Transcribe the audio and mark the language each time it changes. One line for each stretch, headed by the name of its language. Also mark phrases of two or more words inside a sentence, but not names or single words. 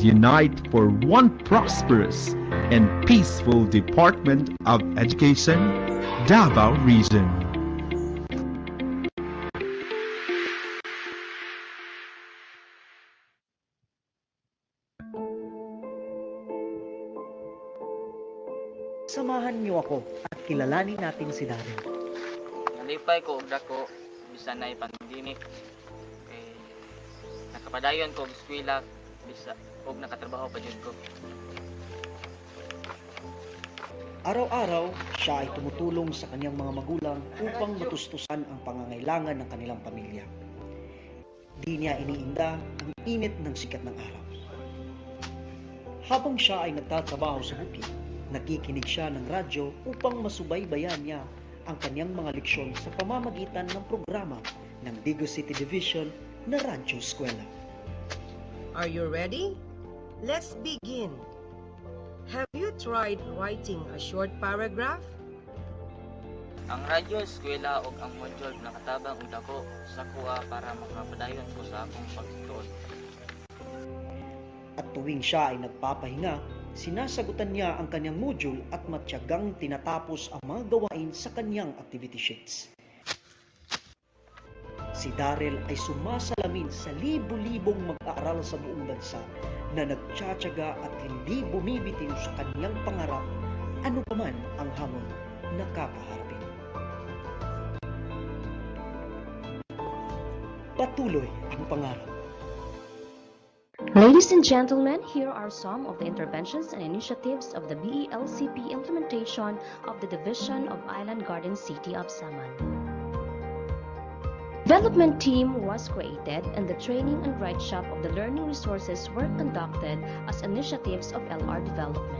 English: unite for one prosperous and peaceful Department of Education, Davao Region.
Filipino: Samahan niyo ako at kilalanin natin si Diri.
Cebuano: Nalipay ko og dako bisan nay pandemic. Nakapadayon ko og eskwela bisa og nakatrabaho pa jud ko.
Filipino: Araw-araw, siya ay tumutulong sa kanyang mga magulang upang matustusan ang pangangailangan ng kanilang pamilya. Di niya iniinda ang init ng sikat ng araw. Habang siya ay nagtatrabaho sa bukid, nakikinig siya ng radyo upang masubaybayan niya ang kanyang mga leksyon sa pamamagitan ng programa ng Digos City Division na Radyo Eskwela.
English: Are you ready? Let's begin. Have you tried writing a short paragraph?
Cebuano: Ang radyo eskwela ug ang module nakatabang og dako sa kuha para makapadayon ko sa akong pagtuon.
Filipino: At tuwing siya ay nagpapahinga, sinasagutan niya ang kanyang module at matyagang tinatapos ang mga gawain sa kanyang
English: activity sheets.
Filipino: Si Daryl ay sumasalamin sa libu-libong mag-aaral sa buong bansa na nagtsatsaga at hindi bumibitiw sa kanyang pangarap, ano pa man ang hamon na kakaharapin. Patuloy ang pangarap.
English: Ladies and gentlemen, here are some of the interventions and initiatives of the BELCP implementation of the Division of Island Garden City of Samal. Development team was created and the training and write shop of the learning resources were conducted as initiatives of LR development.